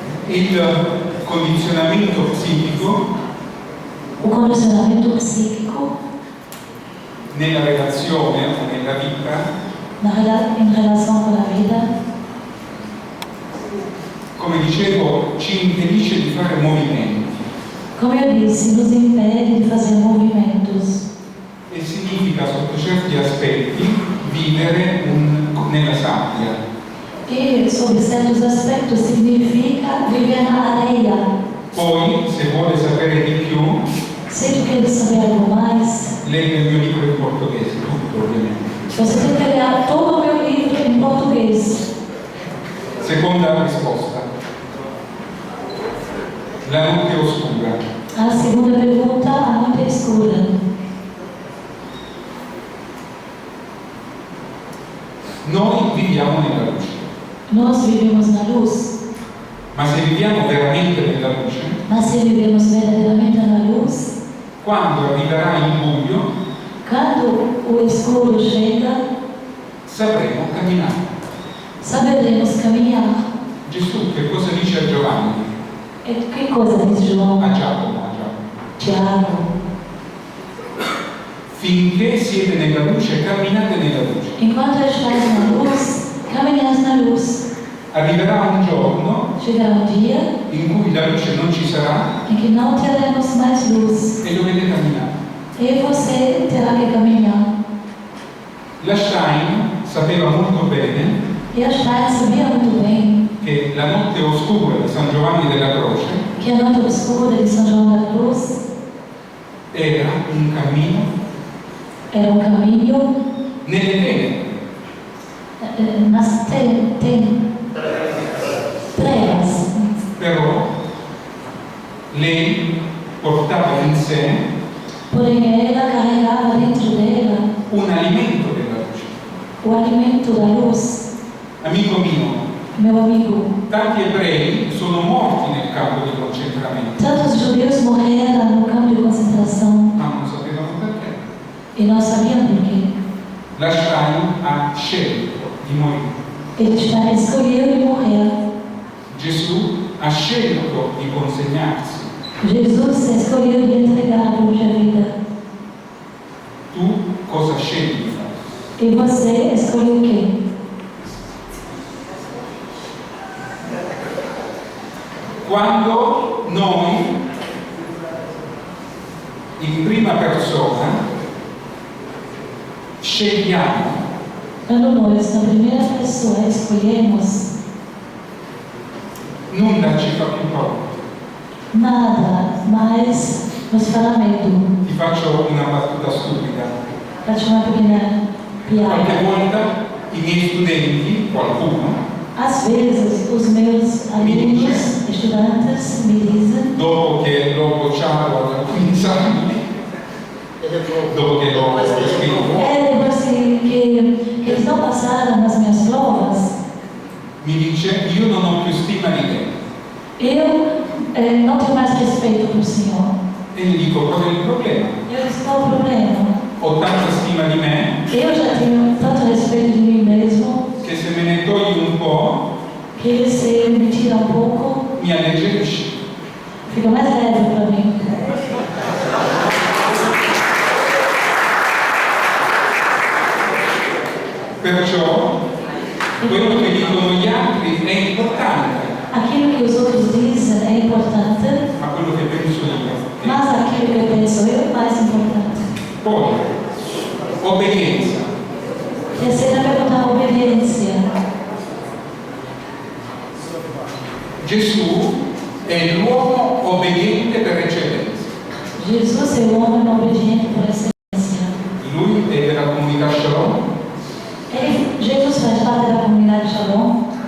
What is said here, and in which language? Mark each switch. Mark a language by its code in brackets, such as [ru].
[it] Il condizionamento psichico [pt] O condicionamento psíquico [it] nella relazione o nella vita, [pt] em relação com a vida, [it] come dicevo, ci impedisce di fare movimenti [pt] como eu disse, nos impede de fazer movimentos. [it] e significa sotto certi aspetti vivere nella sabbia. [pt] E, sob certos aspectos, significa viver na areia. [it] Poi, se vuole sapere di più, [pt] Se tu quer saber algo mais, [it] legga il mio libro in portoghese, tutto ovviamente. [pt] você tem que ler todo o meu livro em português. [it] Seconda risposta. La notte oscura. [pt] A segunda pergunta, a noite é escura. [it] Noi viviamo nella luce, [pt] Nós vivemos na luz, [it] ma se viviamo veramente nella luce, [pt] mas se vivemos verdadeiramente na luz, [it] quando arriverà il buio, [pt] quando o escuro chega, [it] sapremo camminare. [pt] saberemos caminhar. [it] Gesù che cosa dice a Giovanni? [pt] E que coisa diz João? [it] A Giacomo. [pt] Tiago. [it] Finché siete nella luce, camminate nella luce. [pt] Enquanto estás na luz, caminhas na luz. [it] Arriverà un giorno [pt] Chegará um dia [it] in cui la luce non ci sarà [pt] em que não teremos mais luz. [it] e dovete camminare. [pt] E você terá que caminhar. [it] La Stein sapeva molto bene [pt] E a Stein sabia muito bem [it] che la notte oscura di San Giovanni della Croce [pt] que a noite obscura de São João da Cruz [it] era un cammino [pt] era um caminho [it] nelle tenebre. [pt] nas trevas. [it] Però lei portava in sé [pt] Porém, ela carregava dentro dela [it] un alimento della luce. [pt] o alimento da luz. [it] Amico mio, [pt] Meu amigo, [it] tanti ebrei sono morti nel campo di concentramento, [pt] tantos judeus morreram no campo de concentração [it] ma non sapevano perché. [pt] e não sabiam por quê. [it] La Stein ha scelto di morire. [pt] Ele escolheu de morrer. [it] Gesù ha scelto di consegnarsi. [pt] Jesus escolheu de entregar a própria vida. [it] Tu cosa scegli di fare? [pt] E você escolheu o quê? [it] Quando noi, in prima persona, scegliamo [pt] Quando nós, na primeira pessoa, escolhemos, [it] nulla ci fa più paura. [pt] nada mais nos fará medo. [it] Ti faccio una battuta stupida. Faccio [pt] uma pequena [it] Qualche [pt] piada. [it] volta i miei studenti, qualcuno, [pt] Às Às vezes, os meus alunos, estudantes, me dizem, [it] dopo che l'ho bocciato a 15 anni, dopo che l'ho scritto, [pt] depois que eles não passaram nas minhas provas, [it] mi dice: io non ho più stima di te. [pt] eu não tenho mais respeito por Senhor. [it] E gli dico: qual è il problema? [pt] Eu disse, qual o problema? [it] Ho tanta stima di me [pt] Eu já tenho tanto respeito de mim mesmo, [it] che se me ne togli un po' [pt] que se me tira um pouco, [it] mi alleggerisci. [pt] fica mais leve para mim. [it] Perciò quello che dicono gli altri è importante, [pt] Aquilo que os outros dizem é importante, [it] ma quello che penso io è. [pt] mas aquilo que eu penso eu é mais importante. [it] Poi, obbedienza. [pt] Terceira pergunta, a obediência. [it] Gesù è l'uomo obbediente per eccellenza. [pt] Jesus é o homem obediente por excelência. [it] Lui è della comunità Shalom. [pt] Jesus faz parte da comunidade Shalom.